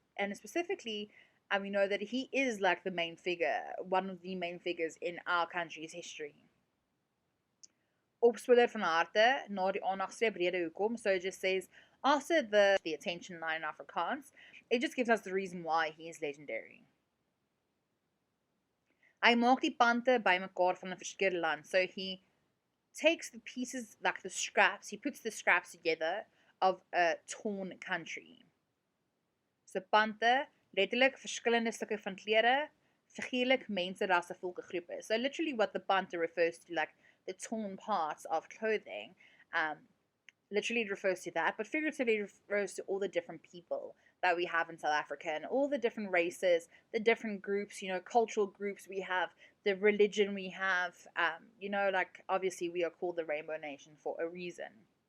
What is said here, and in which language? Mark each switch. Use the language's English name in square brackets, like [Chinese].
[English] And specifically, we know that he is like the main figure, one of the main figures in our country's history. [Afrikaans] Opspoorder van harte, na die aandagstreep rede hoekom, [English] so it just says, After the attention line in Afrikaans, it just gives us the reason why he is legendary. [Afrikaans] Hy maak die pante bymekaar van 'n verskillende land. [English] So he takes the pieces, like the scraps, he puts the scraps together of a torn country. [Afrikaans] So pante, letterlik verskillende stukke van klere, figuurlik mense, rasse, volke, groepe. [English] So literally what the pante refers to, like the torn parts of clothing, literally it refers to that, but figuratively refers to all the different people that we have in South Africa and all the different races, the different groups, cultural groups we have, the religion we have, like obviously we are called the Rainbow Nation for a reason.